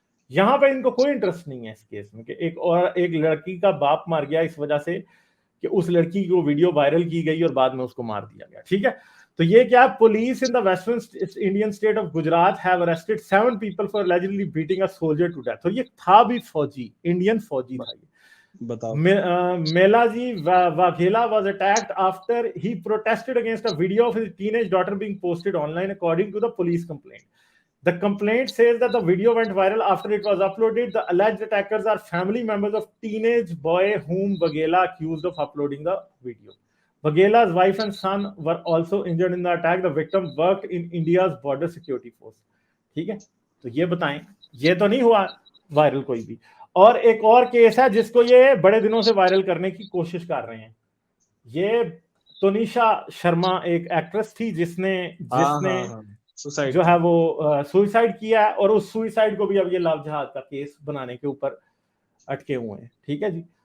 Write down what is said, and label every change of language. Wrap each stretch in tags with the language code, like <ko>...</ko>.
<hi>यहां पे इनको कोई इंटरेस्ट नहीं है इस केस में कि एक लड़की का बाप मर गया इस वजह से कि उस लड़की की वो वीडियो वायरल की गई और बाद में उसको मार दिया गया। ठीक है, तो ये क्या,</hi> <en>Police in the western Indian state of Gujarat have arrested 7 people for allegedly beating a soldier to death.</en> <hi>और ये था भी फौजी, इंडियन फौजी था ये। बताओ।</hi> <en>Melaji Waghela was attacked after he protested against a video of his teenage daughter being posted online, according to the police complaint. The complaint says that the video went viral after it was uploaded. The alleged attackers are family members of teenage boy whom Waghela accused of uploading the video. Waghela's wife and son were also injured in the attack. The victim worked in India's border security force.</en> <hi>ठीक है, तो ये बताएं, ये तो नहीं हुआ viral कोई भी। और एक और केस है जिसको ये बड़े दिनों से वायरल करने की कोशिश कर रहे हैं। ये तनिषा शर्मा एक एक्ट्रेस थी जिसने हाँ जिसने हाँ हाँ, सुसाइड जो की। है वो सुइसाइड किया है, और उस सुइसाइड को भी अब ये लव जिहाद का केस बनाने के ऊपर अटके हुए हैं। ठीक है जी।</hi>